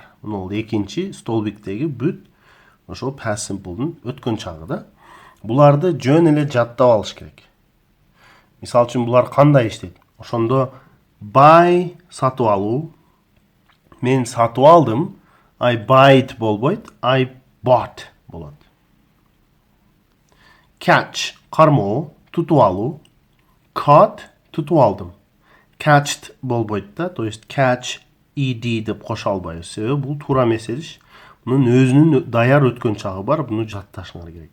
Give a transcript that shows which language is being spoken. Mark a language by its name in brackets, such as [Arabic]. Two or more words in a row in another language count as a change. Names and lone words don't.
[Kyrgyz] Мунул экинчи столбиктеги бүт ошол [English] past simple'дын [Kyrgyz] өткөн чагы да. Буларды жөн эле жаттап алыш керек. Мисал үчүн булар кандай иштейт? Ошондо buy сатып алуу, мен сатып алдым. [English] I bought болбойт, I bought болот. [Kyrgyz] Catch кармоо, тутуп алуу. Caught тутуп алдым. Catched болбойт да, [Russian] то есть [English] catch ed [Kyrgyz] деп кошо албайбыз. Себеби бул туура эмес этиш. Мунун өзүнүн даяр өткөн чагы бар, буну жатташыңар керек.